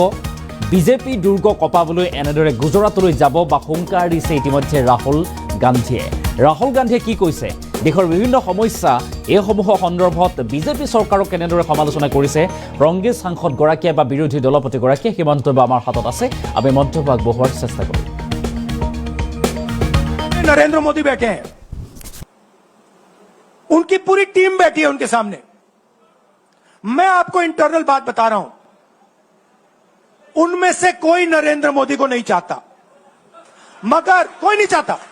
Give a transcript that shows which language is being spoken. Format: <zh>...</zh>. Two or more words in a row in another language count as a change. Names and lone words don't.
<as>বিজেপি দুৰ্গ কপাবলৈ এনেদৰে গুজৰাটলৈ যাব বা হুংকাৰ দিছে ইতিমধ্যে ৰাহুল গান্ধীয়ে। ৰাহুল গান্ধীয়ে কি কৈছে, দেশৰ বিভিন্ন সমস্যা এইসমূহৰ সন্দৰ্ভত বিজেপি চৰকাৰক কেনেদৰে সমালোচনা কৰিছে কংগ্ৰেছ সাংসদগৰাকীয়ে বা বিৰোধী দলপতিগৰাকীয়ে, সেই মন্তব্য আমাৰ হাতত আছে। আমি মন্তব্য আগবঢ়োৱাৰ চেষ্টা কৰিম।</as> <hi>नरेंद्र मोदी बैठे हैं, उनकी पूरी टीम बैठी है उनके सामने। मैं आपको इंटरनल बात बता रहा हूं, उनमें से कोई नरेंद्र मोदी को नहीं चाहता, मगर कोई नहीं चाहता।</hi>